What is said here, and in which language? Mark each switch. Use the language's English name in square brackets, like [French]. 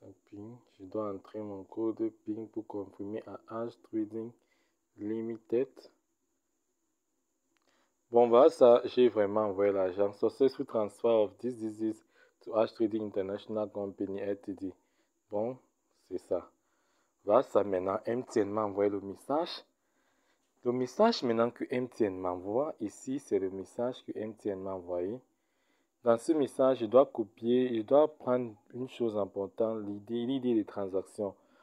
[French] PIN. Je dois entrer mon code PIN pour confirmer à Ash Trading Limited. Bon, voilà, ça, j'ai vraiment envoyé l'argent. [English] Successful transfer of this disease to Ash Trading International Company Ltd. [French] Bon, c'est ça. Voilà, ça maintenant, MTN m'a envoyé le message. Le message maintenant que MTN m'envoie, ici, c'est le message que MTN m'a envoyé. Dans ce message, je dois copier, je dois prendre une chose importante, l'idée des transactions.